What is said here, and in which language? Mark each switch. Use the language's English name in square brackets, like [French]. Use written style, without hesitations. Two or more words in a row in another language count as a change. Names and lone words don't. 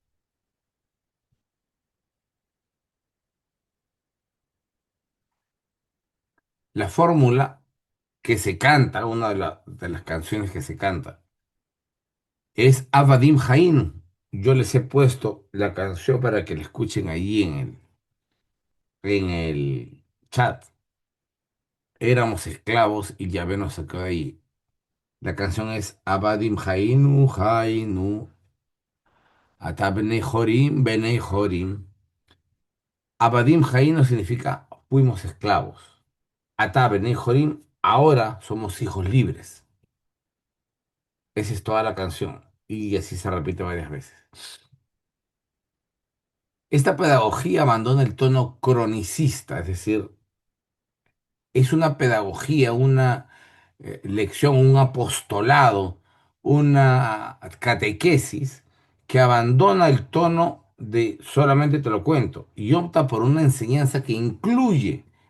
[Spanish] La fórmula que se canta, una de las canciones que se canta, es [Hebrew] עבדים היינו. [Spanish] Yo les he puesto la canción para que la escuchen ahí en el chat. Éramos esclavos y Yahvé nos sacó de ahí. La canción es [Hebrew] עבדים היינו, היינו, עתה בני חורין, בני חורין. עבדים היינו [Spanish] significa fuimos esclavos. [Hebrew] עתה בני חורין, [Spanish] ahora somos hijos libres. Esa es toda la canción. Y así se repite varias veces. Esta pedagogía abandona el tono cronicista, es decir, es una pedagogía, una lección, un apostolado, una catequesis que abandona el tono de solamente te lo cuento y opta por una enseñanza que incluye